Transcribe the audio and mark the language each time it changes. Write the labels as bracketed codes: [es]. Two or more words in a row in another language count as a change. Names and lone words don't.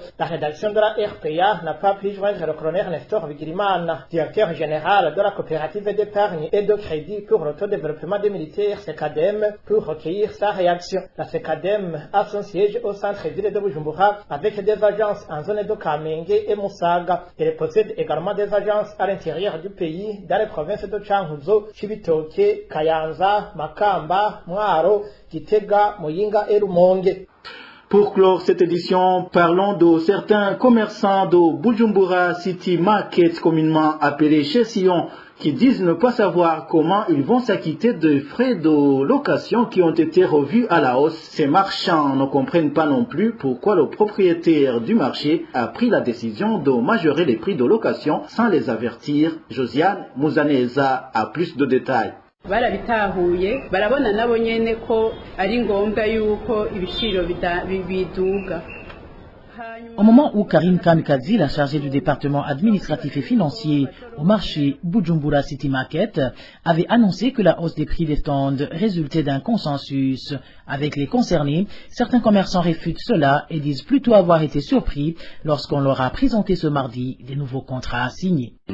[fr] La rédaction de la RPA n'a pas pu joindre le colonel Nestor Vigiliman, directeur général de la coopérative d'épargne et de crédit pour l'autodéveloppement des militaires CECADEM, pour recueillir sa réaction. La CECADEM a son siège au centre-ville de Bujumbura avec des agences en zone de Kamenge et Musaga. Elle possède également des agences à l'intérieur du pays dans les provinces de Cankuzo, Chibitoke, Kayanza, Makamba, Mwaro, Kitega, Muyinga et Rumonge. Pour clore cette édition, parlons de certains commerçants de Bujumbura City Market, communément appelés chez Sion, qui disent ne pas savoir comment ils vont s'acquitter des frais de location qui ont été revus à la hausse. Ces marchands ne comprennent pas non plus pourquoi le propriétaire du marché a pris la décision de majorer les prix de location sans les avertir. Josiane Muzaneza a plus de détails. [rn] barabitahuye barabona nabo nyene ko ari ngombwa yuko ibiciro biduga. [fr] Au moment où Karine Kamikazi, la chargée du département administratif et financier au marché Bujumbura City Market, avait annoncé que la hausse des prix des stands résultait d'un consensus avec les concernés, certains commerçants réfutent cela et disent plutôt avoir été surpris lorsqu'on leur a présenté ce mardi des nouveaux contrats à signer.